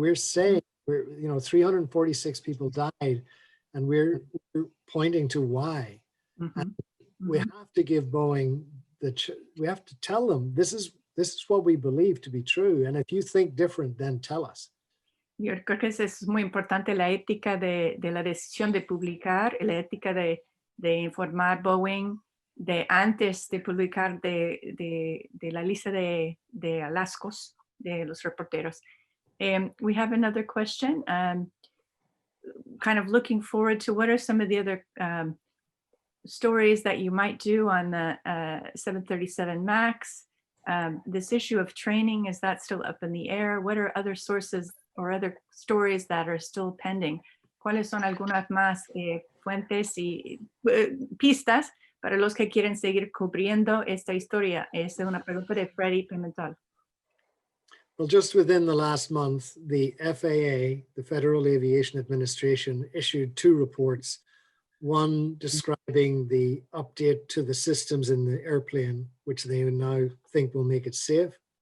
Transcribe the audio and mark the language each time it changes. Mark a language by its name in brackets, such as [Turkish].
[English] We're saying 346 people died, and we're pointing to why. We have to give Boeing we have to tell them this is what we believe to be true, and if you think different, then tell us. [Spanish] Yo creo que es muy importante la ética de la decisión de publicar, la ética de informar Boeing de antes de publicar de la lista de alascos de los reporteros. [English] We have another question. Kind of looking forward to what are some of the other stories that you might do on the 737 MAX? This issue of training, is that still up in the air? What are other sources or other stories that are still pending? [Spanish] ¿Cuáles son algunas más fuentes y pistas para los que quieren seguir cubriendo esta historia? Es una pregunta de Freddy Pimentel. [English] Well, just within the last month, the FAA, the Federal Aviation Administration, issued 2 reports, one describing the update to the systems in the airplane, which they now think will make it safe.